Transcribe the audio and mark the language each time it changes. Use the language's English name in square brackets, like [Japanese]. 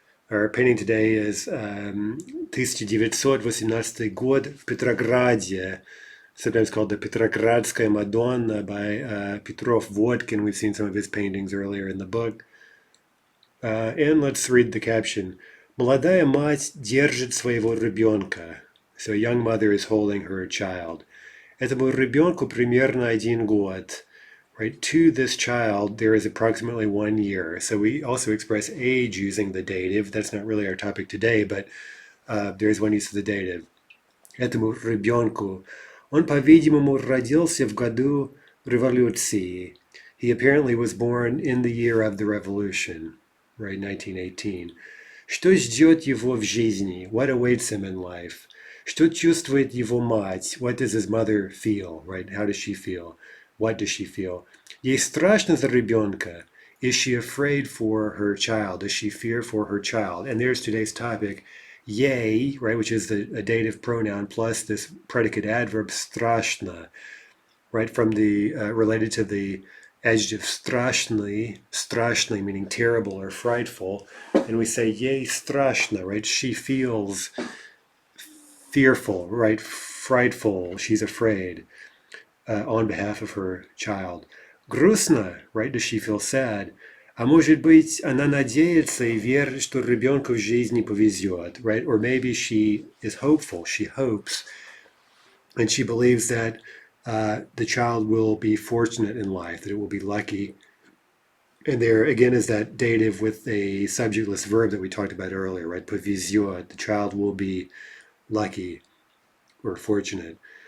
[English] Our painting today is 1918 [Russian] год в [English] Petrograd, sometimes called the Petrogradskaya Madonna by Petrov Vodkin. We've seen some of his paintings earlier in the book. And let's read the caption. [Russian] Молодая мать держит своего ребенка. [English] So a young mother is holding her child. [Russian] Этому ребенку примерно 1 год. [English] Right, to this child, there is approximately 1 year. So we also express age using the dative. That's not really our topic today, but there is one use of the dative. [Russian] Этому ребенку. Он, по-видимому, родился в году революции. [English] He apparently was born in the year of the revolution, right, 1918. [Russian] Что ждет его в жизни? [English] What awaits him in life? [Russian] Что чувствует его мать? [English] What does his mother feel, right? How does she feel? What does she feel? [Russian] Ей страшно за ребенка. [English] Is she afraid for her child? Does she fear for her child? And there's today's topic. Yay, right, which is a dative pronoun plus this predicate adverb strashna, right, from the related to the adjective strashny meaning terrible or frightful, and we say yay strashna, right? She feels fearful, right? Frightful. She's afraid on behalf of her child. [Russian] Грустно, right? [English] Does she feel sad? [Russian] А может быть, она надеется и верит, что ребенку в жизни повезет, right? [English] Or maybe she is hopeful, she hopes, and she believes that the child will be fortunate in life, that it will be lucky. And there again is that dative with a subjectless verb that we talked about earlier, right? Повезет, the child will be lucky or fortunate.